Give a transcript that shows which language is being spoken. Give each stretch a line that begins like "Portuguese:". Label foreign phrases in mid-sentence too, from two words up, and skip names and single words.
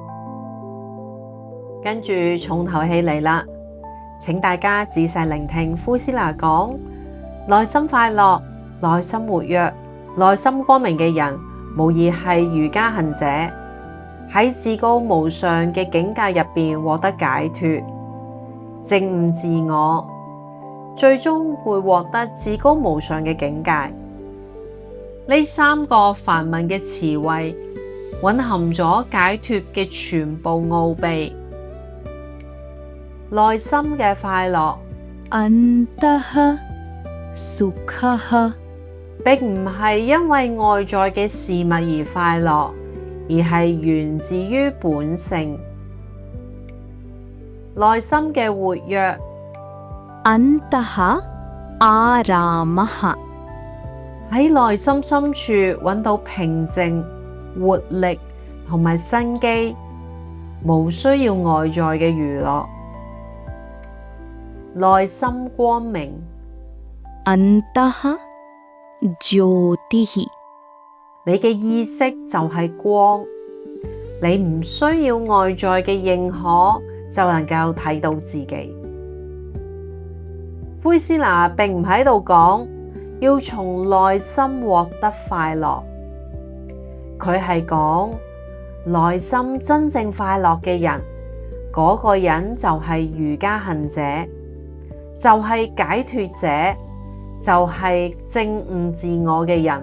Cantonese: 跟住重頭戲嚟啦，請大家仔細聆聽灰師那講：內心快樂，內心活躍， 內心光明嘅人，無疑係瑜伽行者，喺至高無上嘅境界入邊獲得解脫，證悟自我，最終會獲得至高無上嘅境界。呢三個梵文嘅詞彙，蘊含咗解脫嘅全部奧秘。內心嘅快樂
Sanskrit: अन्तः सुखः
Cantonese: 並唔係因為外在嘅事物而快樂，而係源自於本性。內心嘅活躍
Sanskrit: अन्तः आरामः
Cantonese: 喺內心深處揾到平靜、活力同埋生機，無需要外在嘅娛樂。內心光明
Sanskrit: अन्तः ज्योतिः
Cantonese: 你嘅意識就係光，你唔需要外在嘅認可就能夠睇到自己。灰斯拿並唔喺度講要從內心獲得快樂，佢係講內心真正快樂嘅人，嗰個人就係瑜伽行者，就係解脫者，就係證悟自我嘅人。